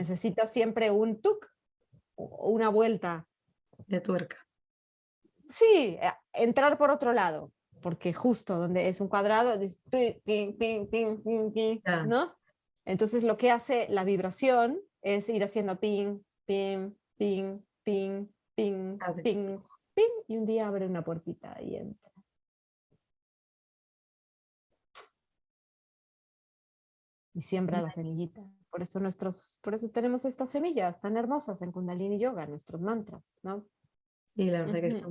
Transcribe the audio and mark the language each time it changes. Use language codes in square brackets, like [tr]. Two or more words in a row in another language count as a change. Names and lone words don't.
[es] necesita siempre un tuk, una vuelta. de tuerca. Sí, entrar por otro lado, porque justo donde es un cuadrado, Ya, ¿no? Entonces lo que hace la vibración es ir haciendo ping, ping, ping, ping, ping, ya, ping, ping, y un día abre una puertita y entra. Y siembra la semillita. Por eso tenemos estas semillas tan hermosas en Kundalini Yoga, nuestros mantras, ¿no? sí, la verdad que Ujú.